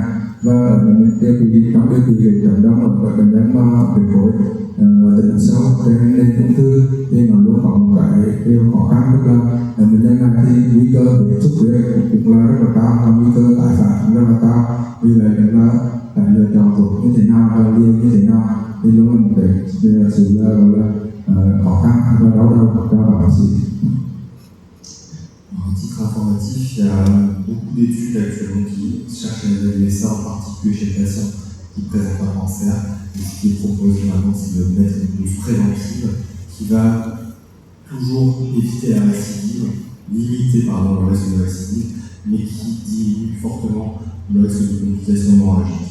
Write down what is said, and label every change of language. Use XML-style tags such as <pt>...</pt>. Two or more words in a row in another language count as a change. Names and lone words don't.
<vi>Và trong điều trị về chẩn đoán ở bệnh nhân mà huyết khối tiền mặt sâu trên nền ung thư thì nó luôn có một cái điều khó khăn, tức là bệnh nhân này thì nguy cơ bị xuất huyết cũng là rất là cao và nguy cơ tái phát rất là cao. Vì vậy là phải lựa chọn thuốc như thế nào và liều như thế nào thì luôn là một cái sự khó khăn và đau đầu cho bác sĩ.</vi> <fr>À titre informatif, il y a beaucoup d'études actuellement qui cherchent à évaluer ça, en particulier chez les patients qui présentent un cancer. Et ce qui est proposé maintenant, c'est de mettre une dose préventive qui va toujours éviter la récidive, limiter le risque de récidive, mais qui diminue fortement le risque de complications hémorragiques.</fr>